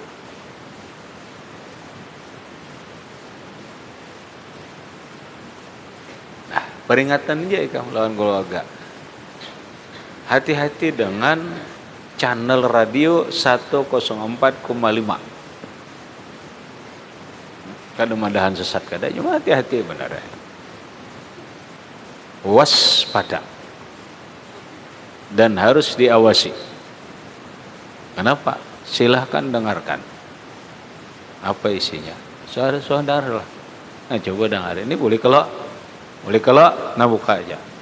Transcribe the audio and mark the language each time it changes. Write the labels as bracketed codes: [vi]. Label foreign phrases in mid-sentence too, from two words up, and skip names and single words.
[id] Nah, peringatan aja kamu lawan keluarga. Hati-hati dengan channel radio 104,5. [bjn] kada madahan sesat kada, [id] cuma hati-hati benar. Waspada dan harus diawasi. Kenapa? Silahkan dengarkan apa isinya. Saudara lah. Nah, coba dengar ini, boleh kalau nah buka aja.